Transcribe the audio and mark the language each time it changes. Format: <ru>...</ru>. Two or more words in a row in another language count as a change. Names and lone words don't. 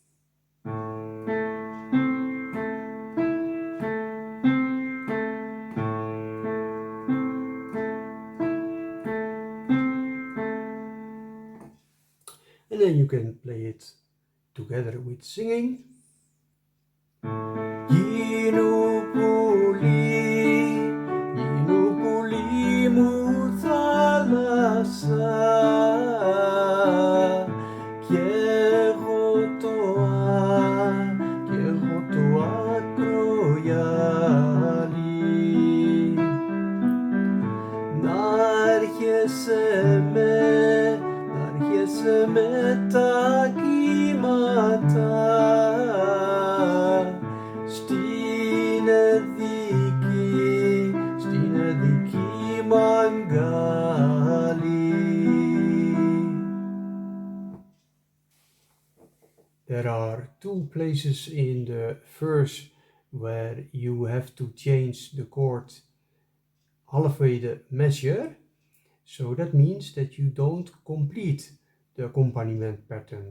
<en>And then you can play it together with singing.</en> <el>Γίνου πουλί μου θάλασσα, και εγώ το άκρο γυαλί. Να έρχεσαι με τα κύματα στην εδική μ' αγκάλι.</el> <en>There are two places in the verse where you have to change the chord halfway the measure. So that means that you don't complete the accompaniment pattern.</en>